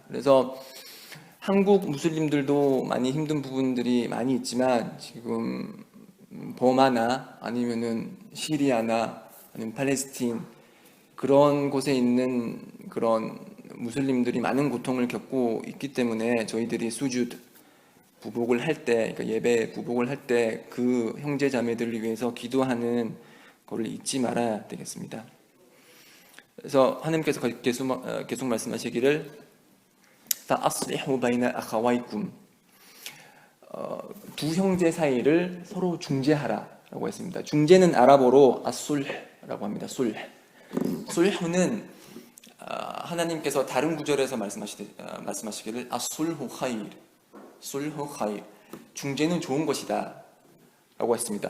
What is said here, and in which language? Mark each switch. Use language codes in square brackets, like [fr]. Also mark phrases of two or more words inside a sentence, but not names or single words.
[ko] 그래서 한국 무슬림들도 많이 힘든 부분들이 많이 있지만 지금 버마나 아니면은 시리아나 아니면 팔레스틴, 그런 곳에 있는 그런 무슬림들이 많은 고통을 겪고 있기 때문에 저희들이 수주드 부복을 할 때, 그러니까 예배 부복을 할 때 그 형제 자매들을 위해서 기도하는 것을 잊지 말아야 되겠습니다. 그래서 하나님께서 계속 말씀하시기를 [ar] فَأَصْلِحُوا بَيْنَ أَخَوَيْكُمْ, [ko] 두 형제 사이를 서로 중재하라라고 했습니다. 중재는 아랍어로 아술라고 합니다. 술후는 하나님께서 다른 구절에서 말씀하시기를 [ar] الصلح خير, [ko] 중재는 좋은 것이다 라고 했습니다.